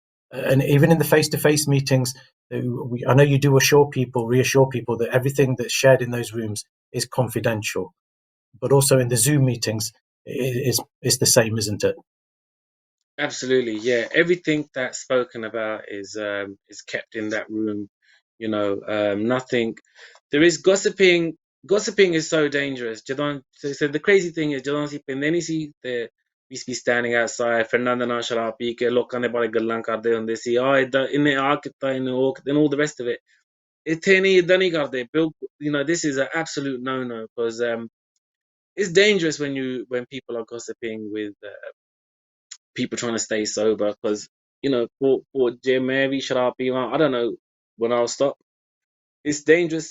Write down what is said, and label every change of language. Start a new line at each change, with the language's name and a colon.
English: And even in the face-to-face meetings, I know you do reassure people that everything that's shared in those rooms is confidential. But also in the Zoom meetings, it's the same, isn't it? Absolutely, yeah. Everything that's spoken about is kept in that room. You know, nothing. There is gossiping. Gossiping is so dangerous. So the crazy thing is,
Punjabi: ਜਦੋਂ ਅਸੀਂ ਪਿੰਦੇ ਨਹੀਂ ਸੀ ਤੇ
English: we used to be standing outside,
Punjabi: Fernando ਨਾਲ ਸ਼ਰਾਬ ਪੀ ਕੇ ਲੋਕਾਂ ਦੇ ਬਾਰੇ ਗੱਲਾਂ ਕਰਦੇ ਹੁੰਦੇ ਸੀ, ਏਦਾਂ ਇਹਨੇ ਆ ਕੀਤਾ, ਇਹਨੇ ਉਹ ਕੀਤਾ,
English: and all the rest of it.
Punjabi: ਇੱਥੇ ਨਹੀਂ ਏਦਾਂ ਨਹੀਂ ਕਰਦੇ.
English: You know, this is an absolute no-no because it's dangerous when people are gossiping with people trying to stay sober because you know for Jim maybe sharab I don't know when I'll stop. It's dangerous.